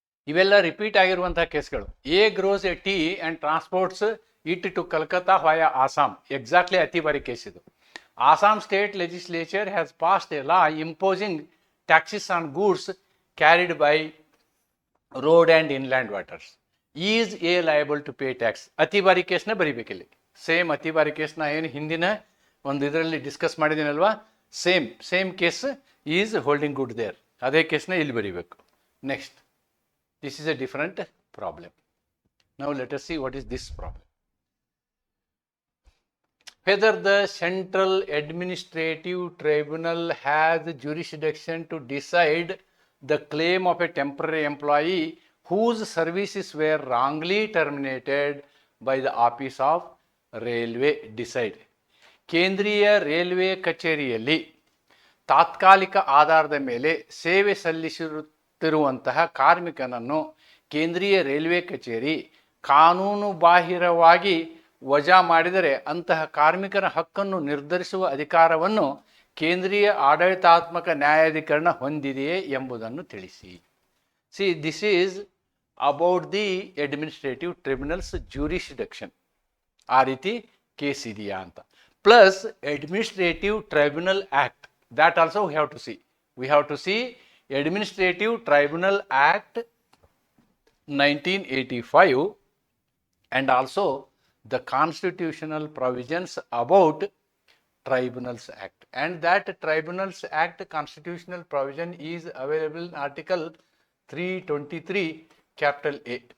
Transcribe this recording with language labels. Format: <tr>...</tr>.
<kn>ಇವೆಲ್ಲ ರಿಪೀಟ್ ಆಗಿರುವಂತಹ ಕೇಸ್ಗಳು.</kn> <en>A grows a tea and transports it to Calcutta via Assam.</en> <kn>Exactly ಅತಿ ಬಾರಿ ಕೇಸ್ ಇದು.</kn> <en>Assam state legislature has passed a law imposing taxes on goods carried by road and inland waters. Is A liable to pay tax?</en> <kn>ಅತಿ ಬಾರಿ ಕೇಸ್ನ ಬರಿಬೇಕಿಲ್ಲಿ. Same ಅತಿ ಬಾರಿ ಕೇಸ್ನ ಏನು ಹಿಂದಿನ ಒಂದು ಇದರಲ್ಲಿ discuss ಮಾಡಿದ್ದೀನಲ್ವಾ,</kn> <en>Same case is holding good there.</en> <kn>ಅದೇ ಕೇಸ್ನ ಇಲ್ಲಿ ಬರಿಬೇಕು.</kn> <en>Next, this is a different problem. Now let us see what is this problem. Whether the Central Administrative Tribunal has jurisdiction to decide the claim of a temporary employee whose services were wrongly terminated by the Office of Railway decide.</en> <kn>ಕೇಂದ್ರೀಯ railway ಕಚೇರಿಯಲ್ಲಿ ತಾತ್ಕಾಲಿಕ ಆಧಾರದ ಮೇಲೆ ಸೇವೆ ಸಲ್ಲಿಸುತ್ತಿರುವಂತಹ ಕಾರ್ಮಿಕನನ್ನು ಕೇಂದ್ರೀಯ railway ಕಚೇರಿ ಕಾನೂನು ಬಾಹಿರವಾಗಿ ವಜಾ ಮಾಡಿದರೆ ಅಂತಹ ಕಾರ್ಮಿಕರ ಹಕ್ಕನ್ನು ನಿರ್ಧರಿಸುವ ಅಧಿಕಾರವನ್ನು ಕೇಂದ್ರೀಯ ಆಡಳಿತಾತ್ಮಕ ನ್ಯಾಯಾಧಿಕರಣ ಹೊಂದಿದೆಯೇ ಎಂಬುದನ್ನು ತಿಳಿಸಿ.</kn> <en>See, this is about the administrative tribunals jurisdiction.</en> <kn>ಆ ರೀತಿ ಕೇಸ್ ಇದೆಯಾ ಅಂತ.</kn> <en>Plus administrative tribunal act, that also we have to see administrative tribunal act 1985 and also the constitutional provisions about Tribunals Act, and that Tribunals Act constitutional provision is available in Article 323 capital A.</en>